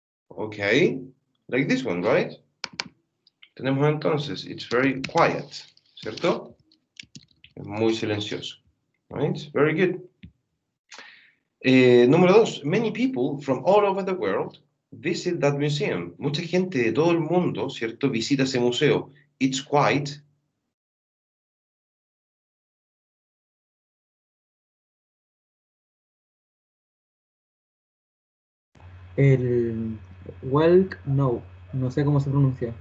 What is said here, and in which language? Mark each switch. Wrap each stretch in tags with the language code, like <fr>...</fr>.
<en>Okay, like this one, right?</en> <es>Tenemos entonces,</es> <en>it's very quiet,</en> <es>¿cierto? Es muy silencioso.</es> <en>Right? Very good.</en> <es>Número 2.</es> <en>Many people from all over the world visit that museum.</en> <es>Mucha gente de todo el mundo, ¿cierto? Visita ese museo.</es> <en>It's quite...</en> <es>El no, no sé cómo se pronuncia.</es>